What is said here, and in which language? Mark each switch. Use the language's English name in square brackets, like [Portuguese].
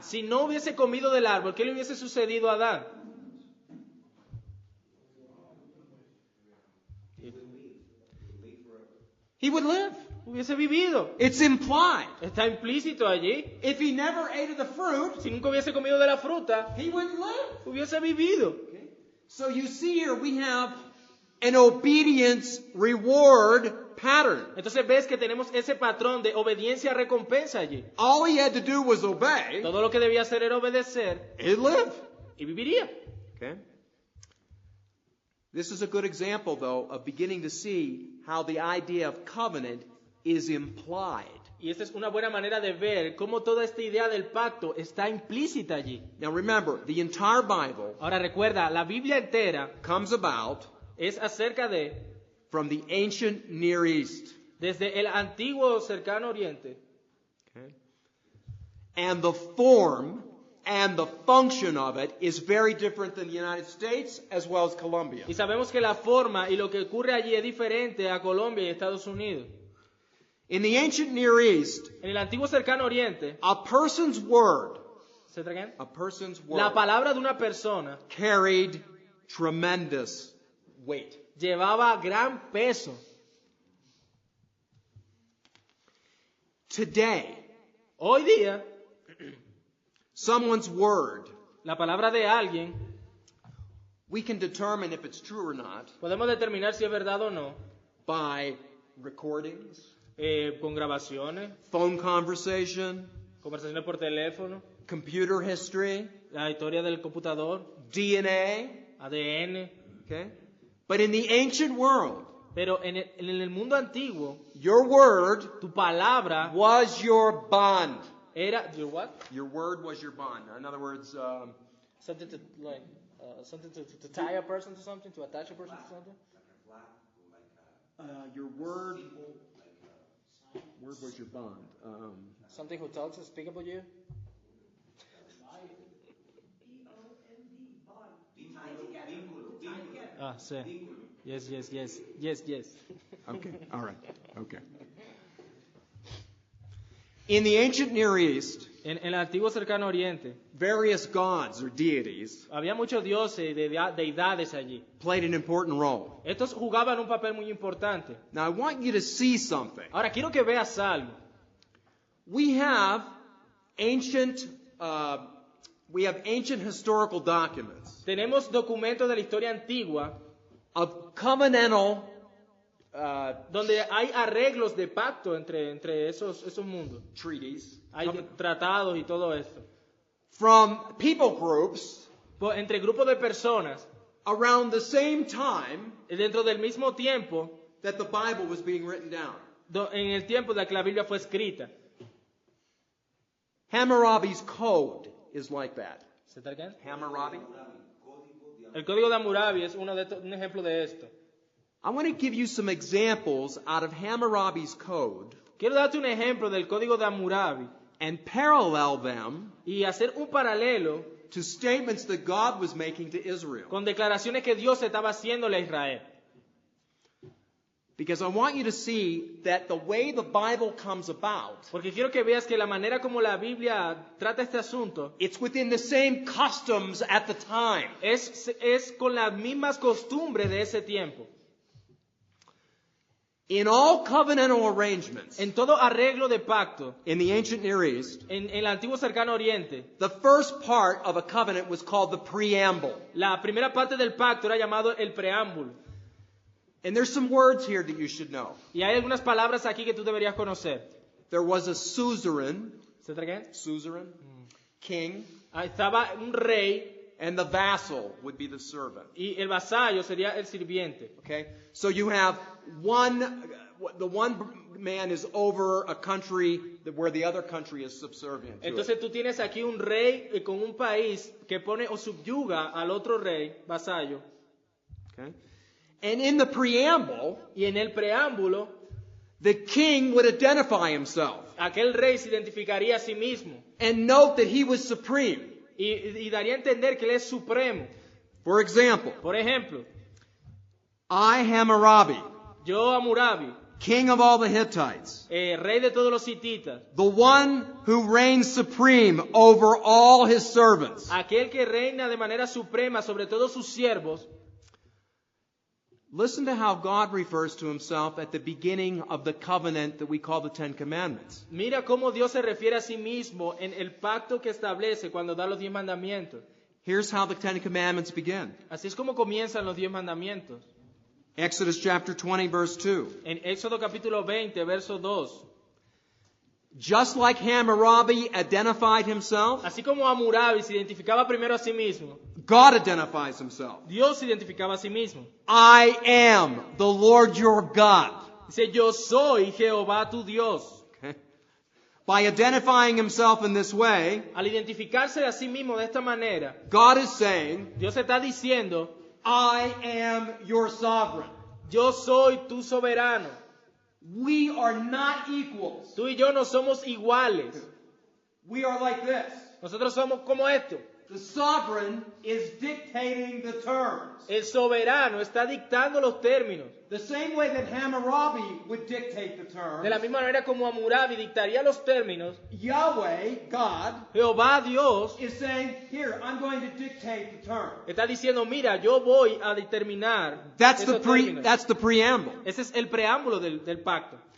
[Spanish] Si no hubiese comido del árbol, ¿qué le hubiese sucedido a Adán? [English] He would live. [Spanish] Hubiese vivido. [English] It's implied. [Spanish] Está implícito allí. [English] If he never ate of the fruit, [Spanish] Si nunca hubiese comido de la fruta, [English] he would live. [Spanish] hubiese vivido. [English] So you see here we have an obedience reward pattern. [Spanish] Entonces ves que tenemos ese patrón de obediencia-recompensa allí. [English] All he had to do was obey. [Spanish] Todo lo que debía hacer era obedecer [English] He'd live. [Spanish] y viviría. [English] Okay? This is a good example, though, of beginning to see how the idea of covenant is implied. [Spanish] Y esta es una buena manera de ver cómo toda esta idea del pacto está implícita allí. [English] Now remember, the entire Bible [Spanish] Ahora recuerda, la Biblia entera [English] comes about [Spanish] es acerca de, [English] from the ancient Near East. [Spanish] desde el antiguo cercano oriente. [English] Okay? And the form and the function of it is very different than the United States as well as Colombia. [Spanish] Y sabemos que la forma y lo que ocurre allí es diferente a Colombia y Estados Unidos. [English] In the ancient Near East, [Spanish] En el antiguo cercano oriente, [English] a person's word, [Spanish] ¿se traen? [English] a person's [Spanish] La [English] word [Spanish] palabra de una persona [English] carried tremendous weight. [Spanish] llevaba gran peso. [English] Today, [Spanish] Hoy día, [English] someone's word, [Spanish] la palabra de alguien, [English] we can determine if it's true or not [Spanish] podemos determinar si es verdad o no, [English] by recordings, [Spanish] con grabaciones, [English] phone conversation, [Spanish] conversaciones por teléfono, [English] computer history, [Spanish] la historia del computador, [English] DNA, [Spanish] ADN. [English] okay? But in the ancient world, [Spanish] Pero en el mundo antiguo, [English] your word [Spanish] tu palabra [English] was your bond. [Spanish] era, [English] your what? Your word was your bond. In other words, Something to like, something to tie a person to something, to attach a person to something. your word was your bond. Something who talks and speak about you. [Spanish] Ah, sí. [English] Yes. Okay, all right, okay. In the ancient Near East, [Spanish] En el antiguo cercano oriente [English] various gods or deities [Spanish] había muchos dioses y deidades allí. [English] played an important role. [Spanish] Estos jugaban un papel muy importante. [English] Now, I want you to see something. [Spanish] Ahora quiero que veas algo. [English] We have ancient historical documents [Spanish] Tenemos documentos de la historia antigua [English] of covenantal [Spanish] donde hay arreglos de pacto entre esos mundos. [English] treaties [Spanish] Hay tratados y todo esto. [English] from people groups [Spanish] Entre grupos de personas, [English] around the same time [Spanish] dentro del mismo tiempo, [English] that the Bible was being written down. [Spanish] en el tiempo de que la Biblia fue escrita. [English] Hammurabi's code is like that. [Spanish] ¿Se está quedando? Hammurabi? El código de Hammurabi es un ejemplo de esto. [English] I want to give you some examples out of Hammurabi's code [Spanish] Quiero darte un ejemplo del código de Hammurabi [English] and parallel them [Spanish] y hacer un paralelo [English] to statements that God was making to Israel. [Spanish] con declaraciones que Dios estaba haciéndole a Israel. [English] Because I want you to see that the way the Bible comes about, [Spanish] Porque quiero que veas que la manera como la Biblia trata este asunto [English] it's within the same customs at the time. [Spanish] es con las mismas costumbres de ese tiempo. [English] In all covenantal arrangements [Spanish] En todo arreglo de pacto, [English] in the ancient Near East, [Spanish] en el antiguo cercano oriente, [English] the first part of a covenant was called the preamble. [Spanish] la primera parte del pacto era llamado el preámbulo. [English] And there's some words here that you should know. [Spanish] Y hay algunas palabras aquí que tú deberías conocer. [English] There was a suzerain, [Spanish] ¿Se trae? [English] king, [Spanish] Ahí estaba un rey [English] and the vassal would be the servant. [Spanish] y el vasallo sería el sirviente. [English] Okay? So you have the one man is over a country where the other country is subservient to it. [Spanish] Entonces tú tienes aquí un rey con un país que pone o subyuga al otro rey, vasallo. [English] Okay? And in the preamble, [Spanish] Y en el preámbulo, [English] the king would identify himself [Spanish] aquel rey se identificaría a sí mismo [English] and note that he was supreme. [Spanish] y daría a entender que él es supremo. [English] For example, [Spanish] Por ejemplo, [English] I, Hammurabi, [Spanish] yo Hammurabi, [English] king of all the Hittites, [Spanish] rey de todos los hititas, [English] the one who reigns supreme over all his servants. [Spanish] aquel que reina de manera suprema sobre todos sus siervos. [English] Listen to how God refers to himself at the beginning of the covenant that we call the Ten Commandments. [Spanish] Mira cómo Dios se refiere a sí mismo en el pacto que establece cuando da los 10 mandamientos. [English] Here's how the Ten Commandments begin. [Spanish] Así es como comienzan los 10 mandamientos. [English] Exodus chapter 20, verse 2. [Spanish] En Éxodo capítulo 20, verso 2. [English] Just like Hammurabi identified himself, [Spanish] Así como Hammurabi se identificaba primero a sí mismo, [English] God identifies himself. [Spanish] Dios se identificaba a sí mismo. [English] I am the Lord your God. [Spanish] Dice, yo soy Jehová tu Dios. [English] Okay? By identifying himself in this way, [Spanish] Al identificarse a sí mismo de esta manera, [English] God is saying, [Spanish] Dios está diciendo, [English] I am your sovereign. [Spanish] yo soy tu soberano. [English] We are not equals. [Spanish] Tú y yo no somos iguales. [English] We are like this. [Spanish] Nosotros somos como esto. [English] The sovereign is dictating the terms. [Spanish] El soberano está dictando los términos. [English] The same way that Hammurabi would dictate the terms, [Spanish] De la misma manera como Hammurabi dictaría los términos, [English] Yahweh, God, [Spanish] Jehová Dios [English] is saying, here, I'm going to dictate the terms. [Spanish] está diciendo, mira, yo voy a determinar [English] That's [Spanish] esos términos. [English] that's the preamble. [Spanish] Ese es el preámbulo del pacto.